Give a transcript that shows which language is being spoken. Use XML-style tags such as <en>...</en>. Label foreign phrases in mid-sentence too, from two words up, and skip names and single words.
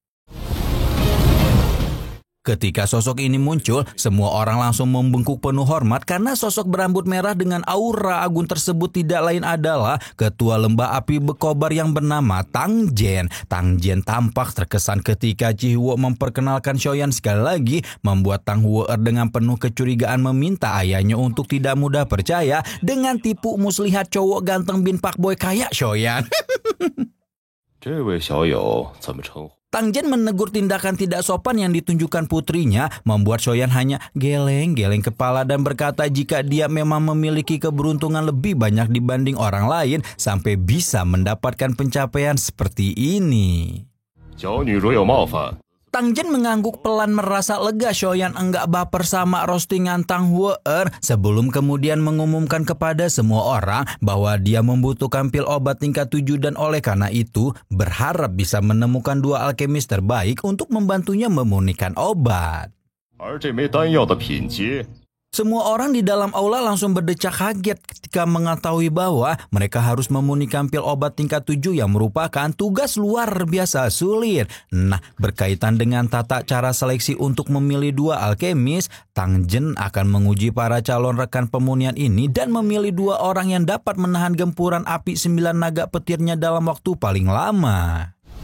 <id>Ketika sosok ini muncul, semua orang langsung membungkuk penuh hormat karena sosok berambut merah dengan aura agung tersebut tidak lain adalah ketua lembah api Bekobar yang bernama Tang Jen. Tang Jen tampak terkesan ketika Chihwo memperkenalkan Xiaoyan sekali lagi, membuat Tang Huer dengan penuh kecurigaan meminta ayahnya untuk tidak mudah percaya dengan tipu muslihat cowok ganteng bin Pak Boy kayak Xiaoyan.</id> <zh>这位小友怎么称呼？</zh> <id>Tang Jen menegur tindakan tidak sopan yang ditunjukkan putrinya, membuat Xiaoyan hanya geleng-geleng kepala dan berkata jika dia memang memiliki keberuntungan lebih banyak dibanding orang lain sampai bisa mendapatkan pencapaian seperti ini.</id> <zh>小女如有冒犯，</zh> <id>Tang Jen mengangguk pelan merasa lega Xiaoyan enggak baper sama roastingan Tang Huer sebelum kemudian mengumumkan kepada semua orang bahwa dia membutuhkan pil obat tingkat 7 dan oleh karena itu berharap bisa menemukan 2 alkemis terbaik untuk membantunya memurnikan obat.</id> <zh>而这枚丹药的品阶</zh> <id>Semua orang di dalam aula langsung berdecak kaget ketika mengetahui bahwa mereka harus memurnikan pil obat tingkat 7 yang merupakan tugas luar biasa sulit. Nah, berkaitan dengan tata cara seleksi untuk memilih 2 alkemis, Tang Jen akan menguji para calon rekan pemurnian ini dan memilih 2 orang yang dapat menahan gempuran api 9 naga petirnya dalam waktu paling lama.</id>